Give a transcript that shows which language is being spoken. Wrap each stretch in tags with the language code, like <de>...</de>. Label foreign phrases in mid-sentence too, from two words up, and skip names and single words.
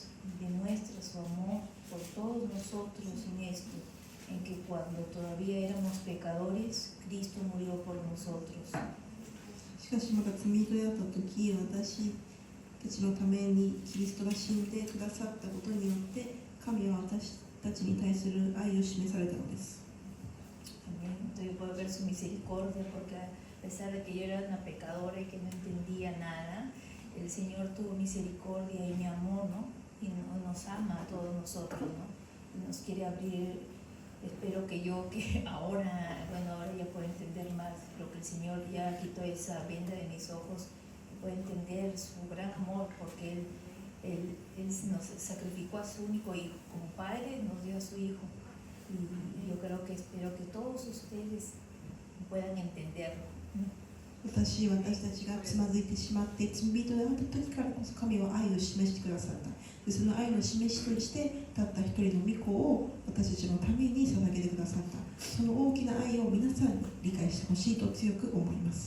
<es>demuestra su amor por todos nosotros en esto, en que cuando todavía éramos pecadores, Cristo murió por nosotros.</es> <ja>しかしまだ罪人であった時、私たちのためにキリストが死んでくださったことによって神は私たちに対する愛を示されたのです。</ja> <es>Amén. Entonces yo puedo ver su misericordia, porque a pesar de que yo era una pecadora y que no entendía nada, el Señor tuvo misericordia y me amó, ¿no? Y nos ama a todos nosotros, ¿no? Y nos quiere abrir. Espero que yo, que ahora, bueno, ahora ya puedo entender más lo que el Señor ya quitó esa venda de mis ojos, puedo entender su gran amor, porque Él nos sacrificó a su único hijo, como Padre nos dio a su hijo. Y yo creo que espero que todos ustedes puedan entenderlo.</es> <ja>私たちがつまずいてしまって罪人であった時からこそ神は愛を示してくださった。でその愛の示しとしてたった一人の御子を私たちのために捧げてくださった。その大きな愛を皆さんに理解してほしいと強く思います。</ja>